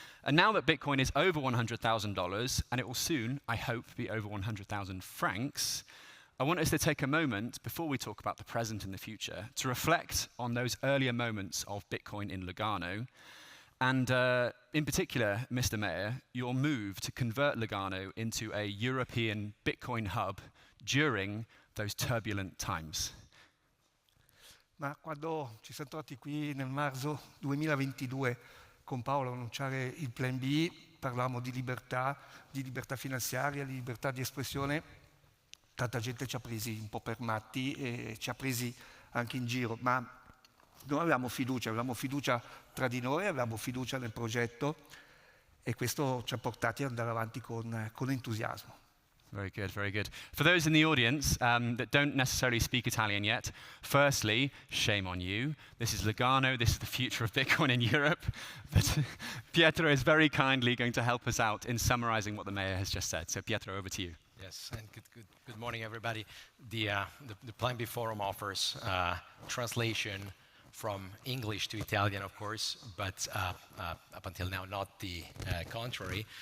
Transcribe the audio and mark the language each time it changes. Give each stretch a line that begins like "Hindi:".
English: And now that Bitcoin is over $100,000, and it will soon, I hope, be over 100,000 francs, I want us to take a moment, before we talk about the present and the future, to reflect on those earlier moments of Bitcoin in Lugano. And in particular, Mr. Mayor, your move to convert Lugano into a European Bitcoin hub during those turbulent times.
Italian: Ma quando ci siamo trovati qui nel marzo 2022 con Paolo a annunciare il Plan B, parlavamo di libertà finanziaria, di libertà di espressione, tanta gente ci ha presi un po' per matti e ci ha presi anche in giro, ma noi avevamo fiducia tra di noi, avevamo fiducia nel progetto e questo ci ha portati ad andare avanti con entusiasmo.
English: Very good, very good. For those in the audience that don't necessarily speak Italian yet, firstly, shame on you. This is Lugano, this is the future of Bitcoin in Europe. But Pietro is very kindly going to help us out in summarizing what the mayor has just said. So Pietro, over to you. Yes, and good morning, everybody. The Plan B Forum offers translation from English to Italian, of course, but up until now, not the contrary.